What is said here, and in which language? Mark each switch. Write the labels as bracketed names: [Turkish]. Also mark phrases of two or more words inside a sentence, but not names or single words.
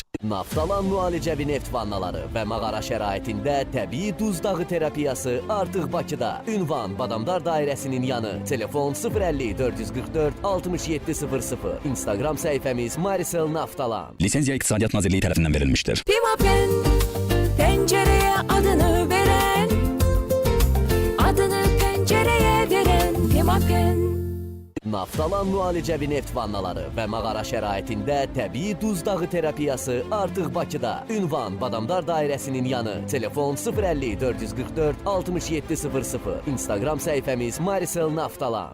[Azerbaijani] Naftalan müalicəvi neft vannaları və mağara şəraitində təbii duz dağı terapiyası artıq Bakıda. Ünvan Badamdar Dairəsinin yanı. Telefon 050 444 6700. Instagram səhifəmiz Marisel Naftalan. Lisenziya İqtisadiyyat Nazirliyi tərəfindən verilmişdir. Pimapen, [Turkish] pencereye adını veren, adını pencereye veren Pimapen. [Azerbaijani] Naftalan müalicəvi neft vannaları və mağara şəraitində təbii duz dağı terapiyası artıq Bakıda. Ünvan Badamdar Dairəsinin yanı. Telefon 050 444 6700. Instagram səhifəmiz Marisel Naftalan.